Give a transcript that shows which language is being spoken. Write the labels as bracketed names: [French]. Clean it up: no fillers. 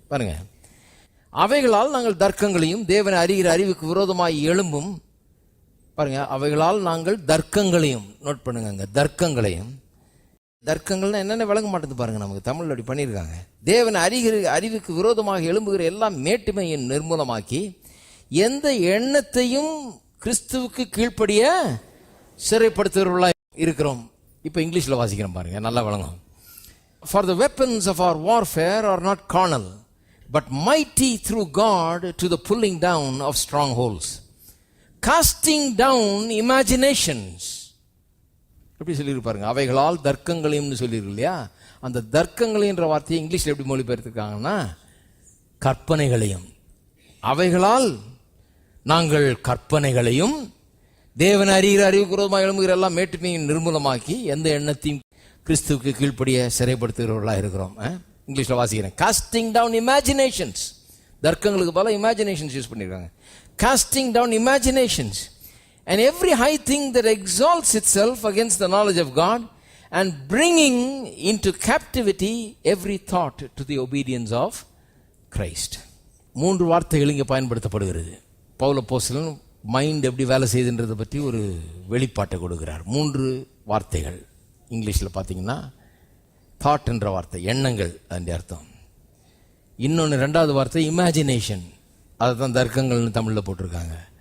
[Tamil] பாருங்க, அவைகளால் நாங்கள் தர்க்கங்களையும் தேவனை அறிகிற அறிவுக்கு விரோதமாய் எழும்பும், பாருங்க, அவைகளால் நாங்கள் தர்க்கங்களையும், நோட் பண்ணுங்க, தர்க்கங்களையும், தர்க்கங்கள்னா என்னென்ன விளங்க மாட்டேங்குது பாருங்க, நமக்கு தமிழ் அப்படி பண்ணியிருக்காங்க. தேவனை அறிகிற அறிவுக்கு விரோதமாக எழும்புகிற எல்லாம் மேட்டுமையை நிர்மூலமாக்கி எந்த எண்ணத்தையும் கிறிஸ்துவுக்கு கீழ்ப்படிய சிறைப்படுத்துகிறவர்களாக இருக்கிறோம். இப்போ இங்கிலீஷில் வாசிக்கிறோம் பாருங்க, நல்லா விளங்கும். [English] For the weapons of our warfare are not carnal, but mighty through God to the pulling down of strongholds, casting down imaginations. [Tamil] எப்படி சொல்லியிருப்பாருங்க, அவைகளால் தர்க்கங்களையும் சொல்லியிருக்கு இல்லையா? அந்த தர்க்கங்களைன்ற வார்த்தையை இங்கிலீஷில் எப்படி மொழிபெயர்த்துருக்காங்கன்னா கற்பனைகளையும். அவைகளால் நாங்கள் கற்பனைகளையும் தேவன் அறிகிற அறிவுக்கு விரோதமாக எழும்புகிற எல்லாம் மேட்டுமையும் நிர்மூலமாக்கி எந்த எண்ணத்தையும் கிறிஸ்துவுக்கு கீழ்ப்படிய சிறைப்படுத்துகிறவர்களாக இருக்கிறோம். இங்கிலீஷில் வாசிக்கிறேன். [English] casting down imaginations, [Tamil] தர்க்கங்களுக்கு பல இமேஜினேஷன்ஸ் யூஸ் பண்ணியிருக்காங்க. [English] Casting down imaginations and every high thing that exalts itself against the knowledge of God, and bringing into captivity every thought to the obedience of Christ. [Tamil] மூன்று வார்த்தைகள் இங்கே பயன்படுத்தப்படுகிறது. பவுல் அப்போஸ்தலன் mind எப்படி வேலை செய்யுதுன்றதை பற்றி ஒரு வெளிப்பாட்டை கொடுக்கிறார். மூன்று வார்த்தைகள் இங்கிலீஷில் பார்த்தீங்கன்னா தாட் என்ற வார்த்தை, எண்ணங்கள் அதன் அர்த்தம். இன்னொன்று ரெண்டாவது வார்த்தை இமேஜினேஷன், அதை தான் தர்க்கங்கள்னு தமிழில் போட்டிருக்காங்க.